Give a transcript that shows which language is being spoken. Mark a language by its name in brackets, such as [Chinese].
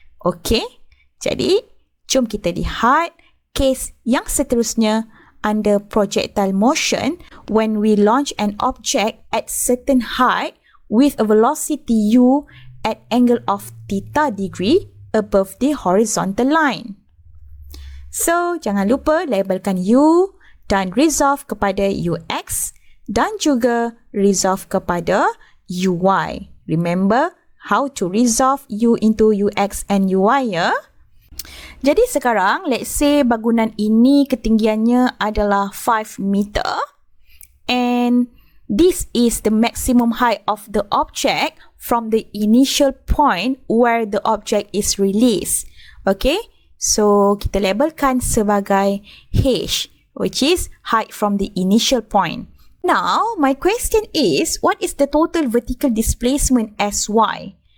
[Malay] Okay, jadi jom kita lihat case yang seterusnya [English] under projectile motion when we launch an object at certain height with a velocity u at angle of theta degree above the horizontal line. [Malay] So, jangan lupa labelkan u dan resolve kepada ux dan juga resolve kepada uy. [English] Remember how to resolve u into ux and uy ya. [Malay] Jadi sekarang, [English] let's say [Malay] bangunan ini ketinggiannya adalah 5 meter [English] and this is the maximum height of the object from the initial point where the object is released. Okay, so [Malay] kita labelkan sebagai H, [English] which is height from the initial point. Now, my question is, what is the total vertical displacement SY?